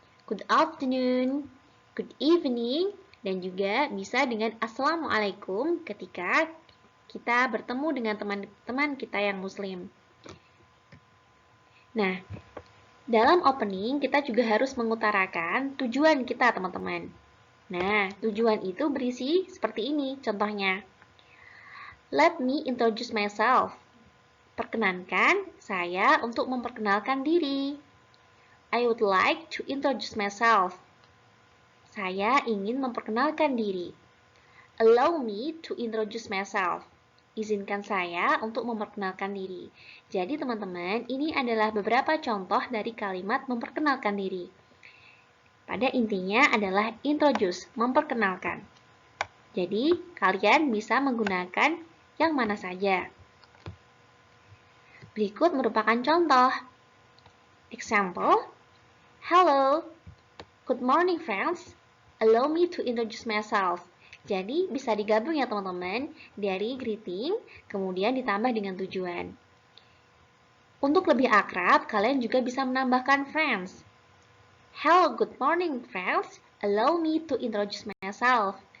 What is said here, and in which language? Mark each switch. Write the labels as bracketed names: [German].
[English] Good afternoon, good evening, [Indonesian] dan juga bisa dengan Assalamualaikum ketika kita bertemu dengan teman-teman kita yang muslim. Nah, dalam opening kita juga harus mengutarakan tujuan kita teman-teman. Nah, tujuan itu berisi seperti ini contohnya. [English] Let me introduce myself. [Indonesian] Perkenankan saya untuk memperkenalkan diri. [English] I would like to introduce myself. [Indonesian] Saya ingin memperkenalkan diri. [English] Allow me to introduce myself. [Indonesian] Izinkan saya untuk memperkenalkan diri. Jadi teman-teman, ini adalah beberapa contoh dari kalimat memperkenalkan diri. Pada intinya adalah introduce, memperkenalkan. Jadi, kalian bisa menggunakan yang mana saja. Berikut merupakan contoh. [English] Example, hello, good morning friends, allow me to introduce myself. [Indonesian] Jadi bisa digabung ya teman-teman, dari greeting, kemudian ditambah dengan tujuan. Untuk lebih akrab, kalian juga bisa menambahkan friends. [English] Hello, good morning friends, allow me to introduce myself.